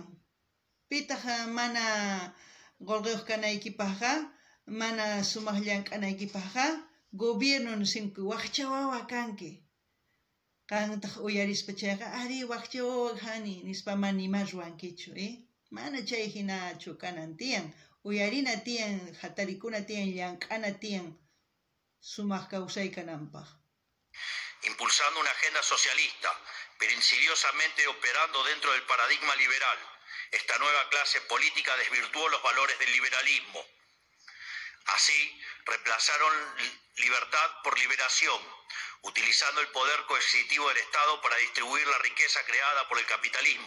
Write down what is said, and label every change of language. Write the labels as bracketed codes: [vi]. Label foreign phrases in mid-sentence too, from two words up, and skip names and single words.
[qu] Pitaq mana qolqiyuq kanaykipaqqa mana sumaq llank'anaykipaqqa gobierno nisinku waqcha wawa kanki. Qantaq uyarispa chayqa ari waqcha wawa kani nispa mana nima ruwankichu mana chay hinachu kanan tiyan uyarina tiyan hatarikuna tiyan llank'ana tiyan sumaq kawsaykananpaq. [es] Impulsando una agenda socialista, pero insidiosamente operando dentro del paradigma liberal, esta nueva clase política desvirtuó los valores del liberalismo. Así, reemplazaron libertad por liberación, utilizando el poder coercitivo del Estado para distribuir la riqueza creada por el capitalismo.